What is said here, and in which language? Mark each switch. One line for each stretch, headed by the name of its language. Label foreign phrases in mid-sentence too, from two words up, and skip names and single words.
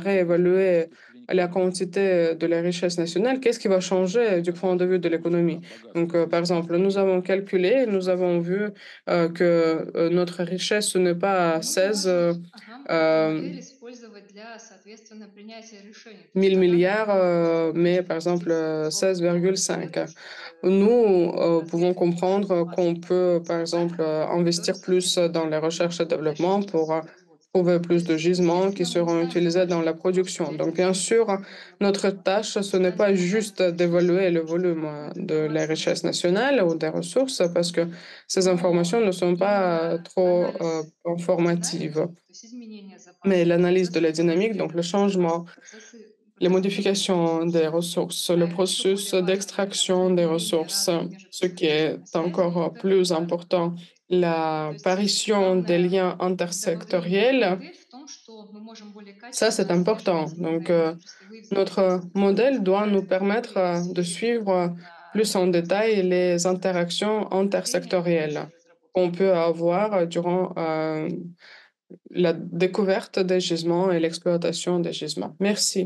Russian: с
French: réévalué
Russian: точки зрения
French: la
Russian: экономики?
French: quantité de la richesse nationale, qu'est-ce qui va changer du point de vue de
Russian: Просто
French: l'économie?
Russian: там богатство
French: Donc, par exemple, nous
Russian: существует,
French: avons calculé, nous avons vu que notre richesse ce n'est pas
Russian: Мы 16 можем, ага, эту euh, модель использовать для, соответственно, принятия решений. То есть 1000 она
French: milliards,
Russian: понимает то, что
French: mais
Russian: если
French: par exemple
Russian: допустить условно до 16,5. там,
French: Nous pouvons
Russian: ответственных больших
French: comprendre qu'on
Russian: запасов
French: peut, par exemple,
Russian: ископаемых, которые,
French: investir plus
Russian: соответственно,
French: dans la recherche et
Russian: могут
French: développement
Russian: тащить
French: pour
Russian: нас в производство.
French: trouver
Russian: То
French: plus de
Russian: есть,
French: gisements qui
Russian: естественно, мы не
French: seront
Russian: ставим
French: utilisés dans
Russian: задачу
French: la production.
Russian: взять
French: Donc, bien
Russian: все
French: sûr,
Russian: ресурсы
French: notre
Russian: наполовину.
French: tâche, ce n'est
Russian: Считать
French: pas
Russian: глобальную
French: juste richesse, d'évaluer le
Russian: потому что
French: volume
Russian: эта
French: de la
Russian: информация
French: richesse
Russian: может быть
French: nationale ou
Russian: ошибочной.
French: des ressources parce que ces informations
Russian: Но
French: ne sont pas
Russian: именно
French: trop
Russian: анализ
French: informatives.
Russian: динамики, то есть изменения
French: Mais
Russian: запасов,
French: l'analyse de
Russian: процессы
French: la dynamique, donc le
Russian: эксплуатации этих запасов,
French: changement, les
Russian: процессы применения
French: modifications des
Russian: ресурсов.
French: ressources, le
Russian: А еще
French: processus
Russian: более важно для
French: d'extraction des
Russian: возникновения
French: ressources,
Russian: разных
French: ce qui est
Russian: межотраслевых связей —
French: encore
Russian: это
French: plus
Russian: глобальный
French: important,
Russian: подход. То есть
French: l'apparition des
Russian: главное
French: liens
Russian: для внутренней этой
French: intersectoriels.
Russian: модели в том, что мы можем более
French: Ça, c'est
Russian: качественно
French: important.
Russian: отслеживать
French: Donc,
Russian: именно межотраслевые
French: notre
Russian: взаимодействия,
French: modèle doit nous
Russian: гораздо
French: permettre
Russian: более
French: de
Russian: сильно
French: suivre plus en
Russian: на
French: détail
Russian: основе
French: les
Russian: совместных
French: interactions
Russian: наблюдений и
French: intersectorielles
Russian: дальше разработки
French: qu'on peut
Russian: модели.
French: avoir durant la découverte des gisements et l'exploitation des gisements. Merci.